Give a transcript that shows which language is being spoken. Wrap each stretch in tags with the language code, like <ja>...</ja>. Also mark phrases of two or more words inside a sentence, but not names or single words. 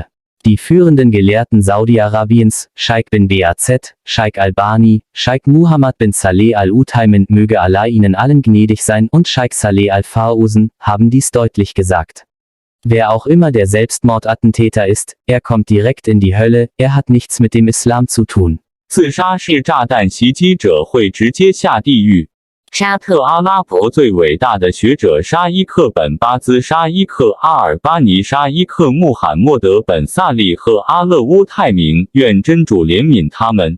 <de>Die führenden Gelehrten Saudi-Arabiens, Sheikh bin Baz, Sheikh Albani, Sheikh Muhammad bin Saleh Al-Utaymin, möge Allah ihnen allen gnädig sein, und Sheikh Saleh Al-Fawzan, haben dies deutlich gesagt. Wer auch immer der Selbstmordattentäter ist, er kommt direkt in die Hölle, er hat nichts mit dem Islam zu tun.</de> <zh>自杀式炸弹袭击者会直接下地狱。沙特阿拉伯最伟大的学者沙伊克本巴兹、沙伊克阿尔巴尼、沙伊克穆罕默德本萨利和阿勒乌泰明，愿真主怜悯他们。</zh>